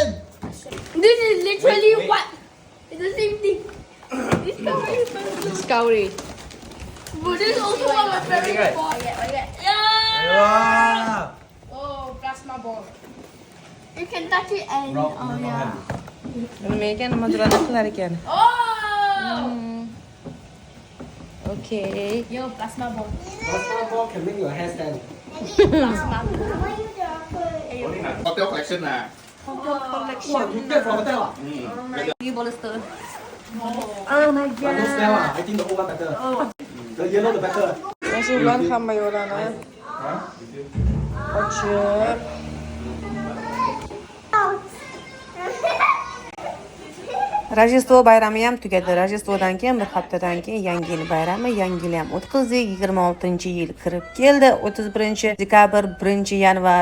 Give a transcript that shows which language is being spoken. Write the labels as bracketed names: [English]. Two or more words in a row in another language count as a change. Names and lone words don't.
[English] This is literally Wait. what? It's the same thing. Discovery. Discovery. But this is also one of my favorite Right. balls. Yeah. Wow. Oh, plasma ball. You can touch it and yeah. [Uzbek] Nima ekan, nima durani qilar ekan. [English] Oh. Okay. Yo, plasma ball. Plasma ball can make your hair stand. Plasma ball. Hotel collection 啊。 Wow, you get from hotel ah? You bolster. Oh. But no smell ah. I think the old one better. The yellow the better. [Uzbek] Mana shu bilan hamma yo'lani ochib Rojdestvo bayrami ham tugadi. Rojdestvodan keyin bir haftadan keyin Yangi yil bayrami, Yangi yil ham o'tkazdik. 26-yil kirib keldi. 31-dekabr, 1-yanvar.